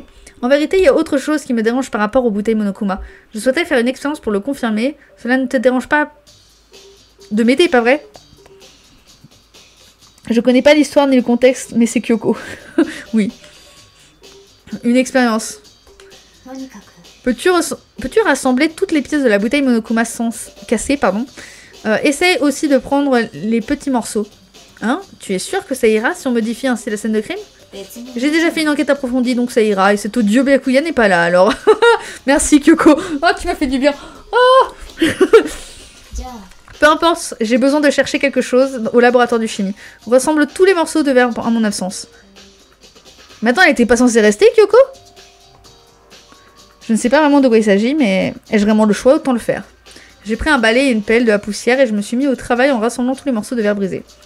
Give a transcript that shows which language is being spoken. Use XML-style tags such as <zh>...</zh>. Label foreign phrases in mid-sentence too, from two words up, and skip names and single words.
<fr>En vérité, il y a autre chose qui me dérange par rapport aux bouteilles Monokuma. Je souhaitais faire une expérience pour le confirmer. Cela ne te dérange pas de m'aider, pas vrai? Je connais pas l'histoire ni le contexte, mais c'est Kyoko. Oui. Une expérience.</fr> <ja>とにかく</ja> <fr>Peux-tu rassembler toutes les pièces de la bouteille Monokuma sans casser, pardon? Essaye aussi de prendre les petits morceaux. Hein? Tu es sûr que ça ira si on modifie ainsi la scène de crime?</fr> <ja>別に</ja> <fr>J'ai déjà fait une enquête approfondie, donc ça ira. Et cet audio Byakuya n'est pas là, alors. Merci, Kyoko. Oh, tu m'as fait du bien. Oh</fr> <ja>じゃあ</ja> <fr>Peu importe, j'ai besoin de chercher quelque chose au laboratoire de chimie. Rassemble tous les morceaux de verre en mon absence. Mais attends, elle était pas censée rester, Kyoko? Je ne sais pas vraiment de quoi il s'agit, mais ai-je vraiment le choix? Autant le faire. J'ai pris un balai et une pelle, de la poussière, et je me suis mis au travail en rassemblant tous les morceaux de verre brisés.</fr>